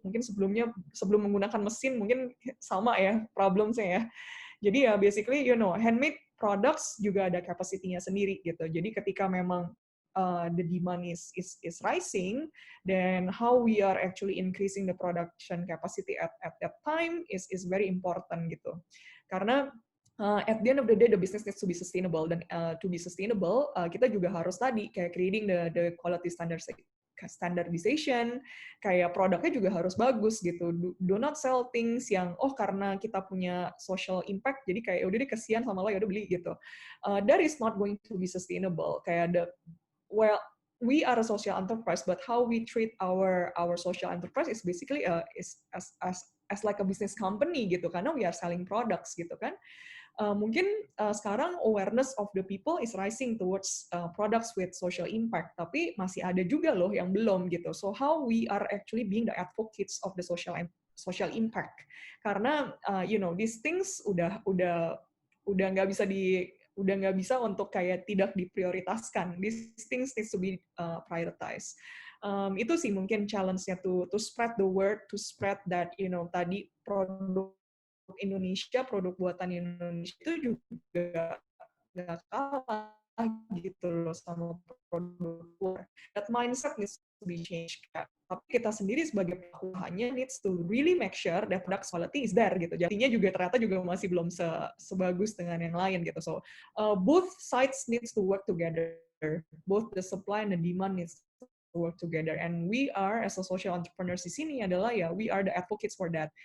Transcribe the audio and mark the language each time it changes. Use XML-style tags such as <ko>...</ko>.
<id>Mungkin sebelum menggunakan mesin mungkin sama ya problemnya ya. Jadi ya</id> <en>basically handmade products</en> <id>juga ada capacity-nya sendiri gitu. Jadi ketika memang</id> <en>the demand is rising, then how we are actually increasing the production capacity at that time is very important gitu. Karena at the end of the day, the business needs to be sustainable, dan to be sustainable,</en> <id>kita juga harus tadi kayak</id> <en>creating the quality standardization,</en> <id>kayak produknya juga harus bagus gitu.</id> <en>Do not sell things</en> <id>yang karena kita punya social impact, jadi kayak udah deh kesian sama lo, ya udah beli gitu.</id> <en>That is not going to be sustainable. Kayak we are a social enterprise, but how we treat our social enterprise is basically is as like a business company gitu, karena we are selling products</en> <id>gitu kan. Mungkin sekarang</id> <en>awareness of the people is rising towards products with social impact,</en> <id>tapi masih ada juga loh yang belum gitu.</id> <en>So how we are actually being the advocates of the social impact?</en> <id>Karena</id> <en>these things</en> <id>udah nggak bisa untuk kayak tidak diprioritaskan.</id> <en>These things needs to be prioritized.</en> <id>Itu sih mungkin challenge-nya</id> <en>to spread the word, to spread that</en> <id>tadi produk Indonesia, produk buatan Indonesia itu juga nggak kalah gitu loh sama produk luar.</id> <en>That mindset needs to be changed.</en> <id>Tapi kita sendiri sebagai pelaku usahanya</id> <en>needs to really make sure that product quality is there gitu.</en> <id>Jadinya juga ternyata juga masih belum sebagus dengan yang lain gitu.</id> <en>So both sides needs to work together. Both the supply and the demand needs to work together, and we are as a social entrepreneurs</en> <id>di sini adalah</id> <en>we are the advocates for that.</en>